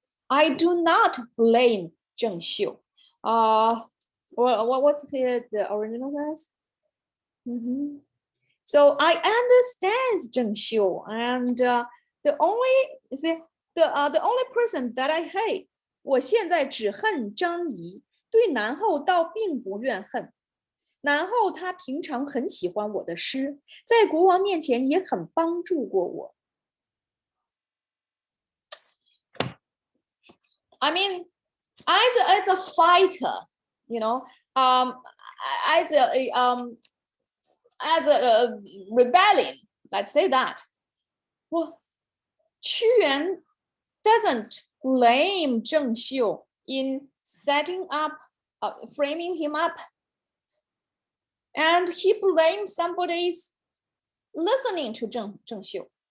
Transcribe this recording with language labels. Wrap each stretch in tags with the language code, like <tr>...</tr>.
<en>I do not blame Zheng Xiu." What was the original says? So I understand Zheng Xiu, and the only person that I hate,</en> <zh>我现在只恨张仪，对南后倒并不怨恨。南后他平常很喜欢我的诗，在国王面前也很帮助过我。</zh> <en>I mean, as a fighter, as a rebellion, let's say that. Well, Qu Yuan doesn't blame Zheng Xiu in setting up, framing him up, and he blames somebody's listening to Zheng Xiu.</en>